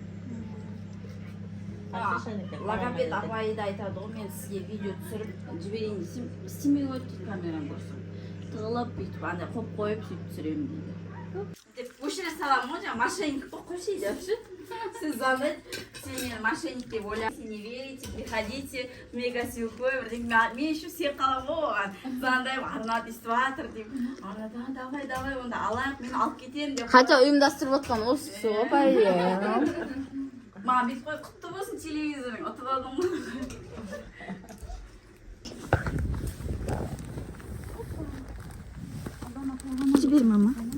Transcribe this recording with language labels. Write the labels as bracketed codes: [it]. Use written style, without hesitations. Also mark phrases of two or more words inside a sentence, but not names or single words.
[kk] Логопед апайы да айтады ғой, мен сізге видео түсіріп жіберейін десем, істемей қойды дейді камераны көрсем. Тығылып бүйтіп андай қойып қойып сөйтіп түсіремін дейді. Деп көшіре саламын ғой, жаңа мошенник болып қойшайды вообще. Сіз звондайды, сен мені мошенник деп ойлайсың, [ru] не верите, приходите, [kk] мегасилкой, мен еще сен қалам ғой оған. Звондаймын, Арнат естіп жатыр деп. Арнат, давай, онда алайық, мен алып кетемін деп. Хотя ұйымдастырып отқан осы ғой, бәйе. Маған бүйтіп қой, құтты болсын телевизорың, ұтып алдың ғой. Жібер, мама.